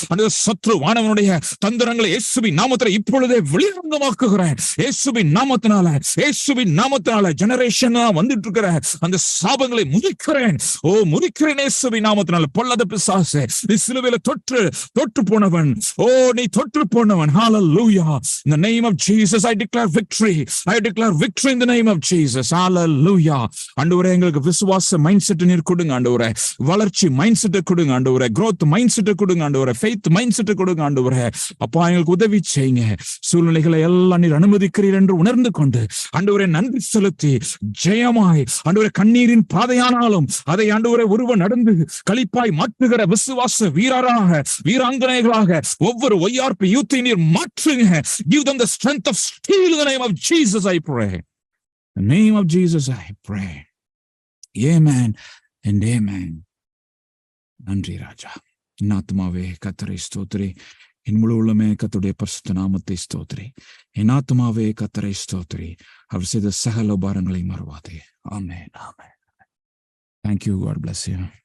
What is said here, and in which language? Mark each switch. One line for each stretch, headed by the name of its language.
Tamil: அந்த சத்ருவானவனுடைய தந்திரங்களை இயேசுவின் நாமத்திலே இப்பொழுதே வெளிரங்கமாக்குகிறேன். இயேசுவின் நாமத்தினால ஜெனரேஷன் வந்துட்டு இருக்கிற அந்த சாபங்களை முறிக்கிறேன். முறிக்கிறேன் இயேசுவின் நாமத்தினால. பொல்லாத பிசாசே, நீ சிலுவையில தொற்று போனவன், நீ தொற்று போனவன்.
English: Hallelujah. In the name of Jesus I declare victory. In the name of Jesus. Hallelujah.
Tamil: ஆண்டவரே எங்களுக்கு விசுவாச மைண்ட் செட் நீர் கொடுங்க. ஆண்டவரே வளர்ச்சி மைண்ட் செட் கொடுங்க. ஆண்டவரே growth மைண்ட் செட் கொடுங்க. ஆண்டவரே faith மைண்ட் செட் கொடுங்க. ஆண்டவரே அப்பா எங்களுக்கு உதவி செய்யுங்க. சூழ்நிலைகளை எல்லாம் நீர் அனுமதிக்கிறீர் என்று உணர்ந்து கொண்டு ஆண்டவரே நன்றி செலுத்தி ஜெயமாய் ஆண்டவரே கண்ணீரின் பாதையானாலும் அதை ஆண்டவரே ஒருவன் நடந்து களிப்பாய் மாற்றுகிற விசுவாச வீராங்கனைகளாக ஒவ்வொரு ஒய்யார்பி யூத்தை நீர் மாற்றுங்க.
English: Give them the strength of steel in the name of Jesus I pray. In the name of Jesus I pray. Amen and amen.
Tamil: நன்றி ராஜா. என் ஆத்துமாவே கர்த்தரை ஸ்தோத்திரி, என் முழு உள்ளமே கர்த்தருடைய பரிசுத்த நாமத்தை ஸ்தோத்திரி. என் ஆத்துமாவே கர்த்தரை ஸ்தோத்திரி, அவர் செய்த சகல உபகாரங்களை மறவாதே. ஆமென்.
English: Thank you. God bless you.